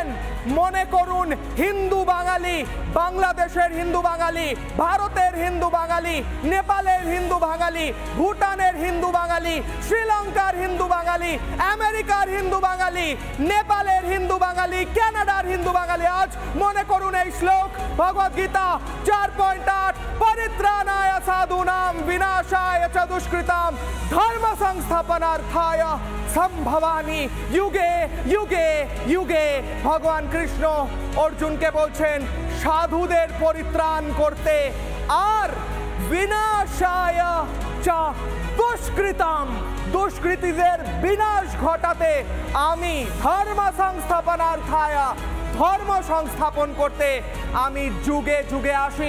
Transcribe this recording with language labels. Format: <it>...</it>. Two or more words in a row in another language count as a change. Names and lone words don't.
<bn>মনে করুন হিন্দু বাঙালি, বাংলাদেশের হিন্দু বাঙালি, ভারতের হিন্দু বাঙালি, নেপালের হিন্দু বাঙালি, ভুটানের হিন্দু বাঙালি, শ্রীলঙ্কার হিন্দু বাঙালি, আমেরিকার হিন্দু বাঙালি, নেপালের হিন্দু বাঙালি, কানাডার হিন্দু বাঙালি। আজ মনে করুন এই শ্লোক ভগবদ গীতা 4.8,</bn> <sa>পরিত্রাণায় সাধুনাম বিনাশায় চ দুষ্কৃতাম ধর্ম সংস্থাপনার্থায় সম্ভবামি যুগে যুগে যুগে।</sa> <bn>ভগবান কৃষ্ণ অর্জুনকে বলছেন সাধুদের পরিত্রাণ করতে আর</bn> <sa>বিনাশায় চ দুষ্কৃতাম,</sa> <bn>দুষ্কৃতীদের বিনাশ ঘটাতে আমি</bn> <sa>ধর্ম সংস্থাপনার্থায়,</sa> <bn>ধর্ম সংস্থাপন করতে আমি যুগে যুগে আসি।</bn>